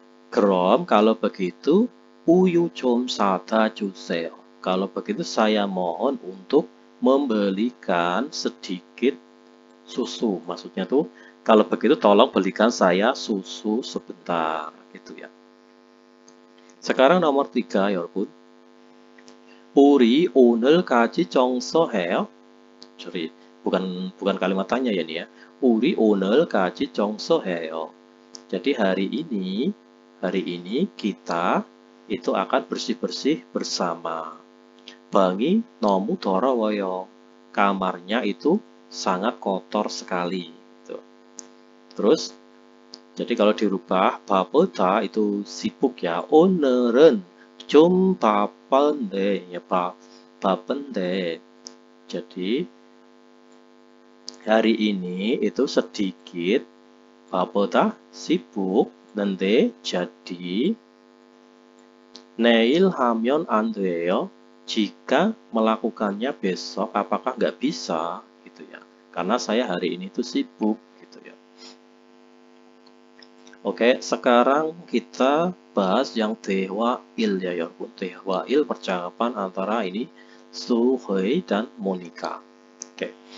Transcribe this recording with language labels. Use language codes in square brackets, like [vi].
[id] Krom, kalau begitu uyu [ko] 좀 사다 주세요. [id] Kalau begitu saya mohon untuk membelikan sedikit susu. Maksudnya tuh kalau begitu tolong belikan saya susu sebentar gitu ya. Sekarang nomor 3 여러분. [ko] 우리 오늘까지 청소해요. [id] Sorry, bukan kalimat tanya ya nih ya. [ko] 우리 오늘까지 청소해요. [id] Jadi hari ini kita itu akan bersih-bersih bersama. [ko] 방이 너무 더러워요. [id] Kamarnya itu sangat kotor sekali. Gitu. Terus, jadi kalau dirubah, 바쁘다 itu sibuk ya. [ko] 오늘은 좀 바쁜데, ya 바쁜데. [id] Jadi, hari ini itu sedikit 바쁘다 sibuk. Nanti jadi [ko] 내일 하면 안 돼요. [id] Jika melakukannya besok, apakah nggak bisa gitu ya? Karena saya hari ini tuh sibuk gitu ya. Oke, sekarang kita bahas yang 대화일 ya 여러분. 대화일 percakapan antara ini Suhei dan Monica. Oke.